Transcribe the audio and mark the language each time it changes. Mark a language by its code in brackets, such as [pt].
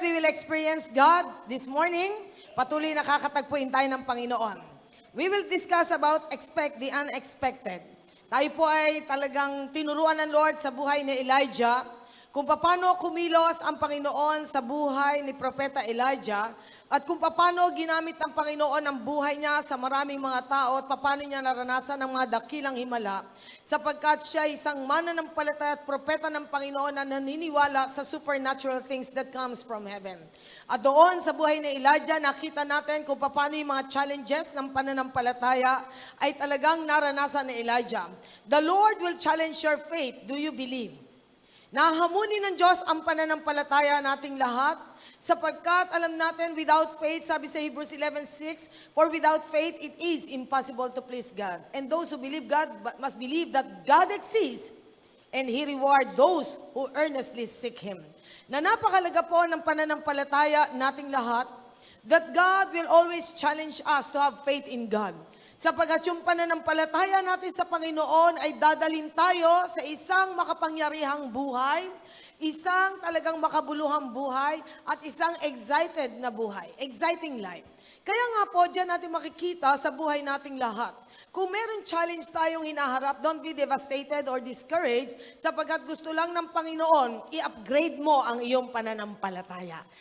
[en] We will experience God this morning. [tl] Patuloy nakakatagpuin tayo ng Panginoon. [en] We will discuss about expect the unexpected. [tl] Tayo po ay talagang tinuruan ng Lord sa buhay ni Elijah kung paano kumilos ang Panginoon sa buhay ni Propeta Elijah at kung paano ginamit ng Panginoon ang buhay niya sa maraming mga tao at paano niya naranasan ang mga dakilang himala sapagkat siya isang mananampalataya at propeta ng Panginoon na naniniwala sa [en] supernatural things that comes from heaven. [tl] At doon sa buhay ni Elijah, nakita natin kung paano yung mga challenges ng pananampalataya ay talagang naranasan ni Elijah. [en] The Lord will challenge your faith. Do you believe? [tl] Nahamunin ng Diyos ang pananampalataya nating lahat sapagkat alam natin without [en] faith, [tl] sabi sa Hebrews 11:6, [en] for without faith it is impossible to please God. And those who believe God must believe that God exists and He reward those who earnestly seek Him. [tl] Na napakalaga po ng pananampalataya nating lahat [en] that God will always challenge us to have faith in God. [tl] Sapagkat yung pananampalataya natin sa Panginoon ay dadalhin tayo sa isang makapangyarihang buhay, isang talagang makabuluhang buhay, at isang excited na buhay, [en] exciting life. [tl] Kaya nga po, dyan natin makikita sa buhay nating lahat. Kung meron challenge tayong hinaharap, [en] don't be devastated or discouraged [tl] sapagkat gusto lang ng Panginoon, i-upgrade mo ang iyong pananampalataya.